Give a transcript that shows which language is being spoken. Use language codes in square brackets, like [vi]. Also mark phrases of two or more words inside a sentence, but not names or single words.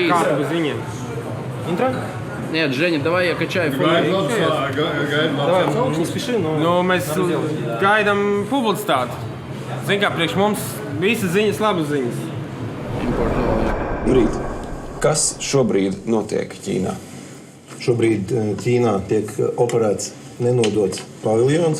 [lv] Kā bez viņiem? Intro? [ru] Нет, Женя, давай я качаю фон. Давай, не спеши, но... [lv] Nu, mēs gaidām publicitāti. Zini kā, priekš mums visas ziņas, labas ziņas. Jurīt, kas šobrīd notiek Ķīnā? Šobrīd Ķīnā tiek operēts nenodots paviljons.